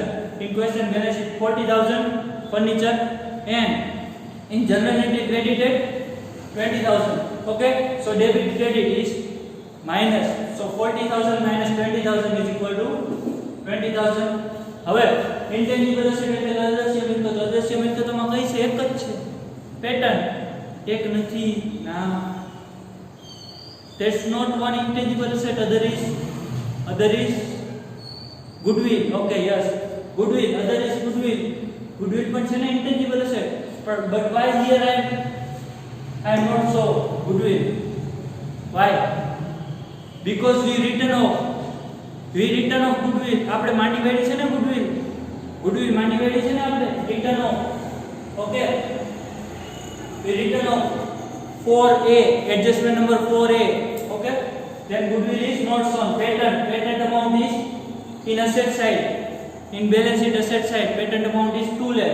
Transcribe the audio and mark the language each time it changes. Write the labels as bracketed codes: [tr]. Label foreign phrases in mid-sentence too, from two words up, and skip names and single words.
[en] In question balance sheet 40,000 furniture, and in journal entry credited 20,000. Okay. So debit credit is minus. So 40,000 minus 20,000 is equal to 20,000. [gu] હવે [en] intangible asset [gu] એટલે અદ્રશ્ય મિલકતો. અદ્રશ્ય મિલકતોમાં કઈ છે? એક જ છે. પેટર્ન એક નથી. ના, [en] that's not one intangible asset. Other is goodwill. Okay, yes, goodwill. Other is goodwill. Goodwill [gu] પણ છે ને [en] intangible asset. But why here I am not so goodwill? Why? Because we written off goodwill. [gu] આપણે માંડી વેડી છે ને goodwill માંડી વેડી છે ને આપણે [en] written off. Okay, we written off 4A, adjustment number 4A. Okay, then goodwill is not shown. Patent amount is in asset side. In balance sheet asset side, patent amount is 2 lakh.